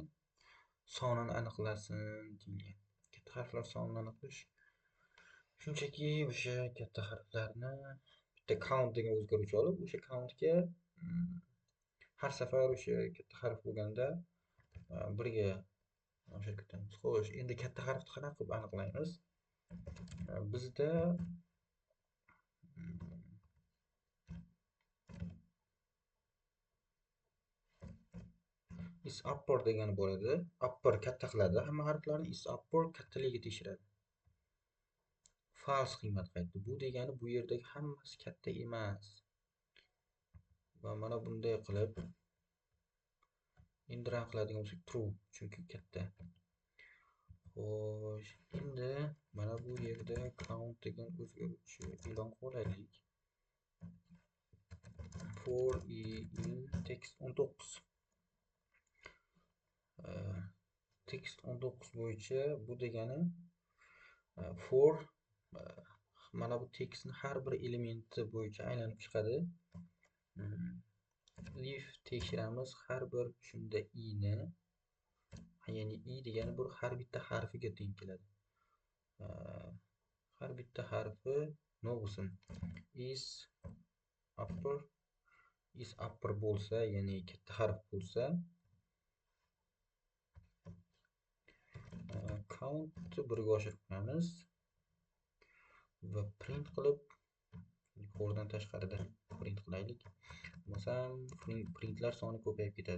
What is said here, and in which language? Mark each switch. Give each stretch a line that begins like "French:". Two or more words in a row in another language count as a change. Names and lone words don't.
Uzbek: Sonini aniqlasin deyilgan. Katta harflar sonini aniqlash shunchaki o'sha katta harflarni bitta count degan o'zgaruvchi olib, o'sha countga har safar o'sha katta harf bo'lganda birga o'sha kiritamiz. Xo'sh, endi katta harfni qanaqa qilib aniqlaymiz? Bizda
English: is upper
Uzbek: degani bo'ladi. Upper katta qiladi. Hamma harflarni
English: is upper
Uzbek: kattaligiga tekshiradi. False qiymat qaytdi. Bu degani bu yerdagi hammasi katta emas. Va mana bunday qilib endi run qiladigan bo'lsak true, chunki katta. Xo'sh, endi mana bu yerda count degan o'zgaruvchi e'lon qilaylik.
English: For in text 19.
Uzbek: Text 19 bo'yicha bu degani for mana bu tekstni har bir elementi bo'yicha aylanib chiqadi. If tekshiramiz har bir shunda i'ni, ya'ni i degani bu har bitta harfiga teng keladi. Har bitta harfi nima bo'lsin?
English: Is upper
Uzbek: bo'lsa, ya'ni katta harf bo'lsa, countni birga oshirib qo'yamiz va print qilib, fordan tashqarida print qilaylik. Masalan, printlar soni ko'payib ketadi.